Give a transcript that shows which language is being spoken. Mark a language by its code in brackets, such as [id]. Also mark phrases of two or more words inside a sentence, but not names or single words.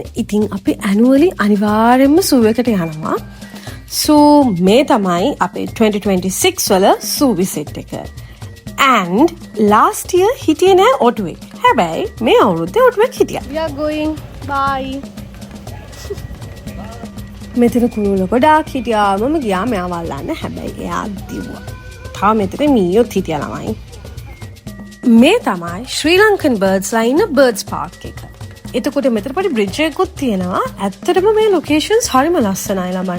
[si] ඉතින් අපි ඇනුවලි අනිවාර්යෙන්ම සූ එකට යනවා. සෝ මේ තමයි අපේ 2026 වල [en] zoo visit [si] එක. [en] and last year [si] හිටියේ නෑ ඔටුවෙක්. හැබැයි මේ අවුරුද්දේ ඔටුවෙක් හිටියා. [en] we are going bye. [si] මෙතන කුරුල්ල ගොඩාක් හිටියා. මම ගියා මෙයාව අල්ලන්න. හැබැයි එයා දිව්වා. තාම මෙතන මීයොත් හිටියා ළමයි. මේ තමයි ශ්‍රී ලංකන් බර්ඩ්ස්ලා ඉන්න බර්ඩ්ස් පාර්ක් එක. එතකොට මෙතන පොඩි බ්‍රිජ් එකකුත් තියෙනවා. ඇත්තටම මේ ලොකේෂන්ස් හරිම ලස්සනයි ළමයි.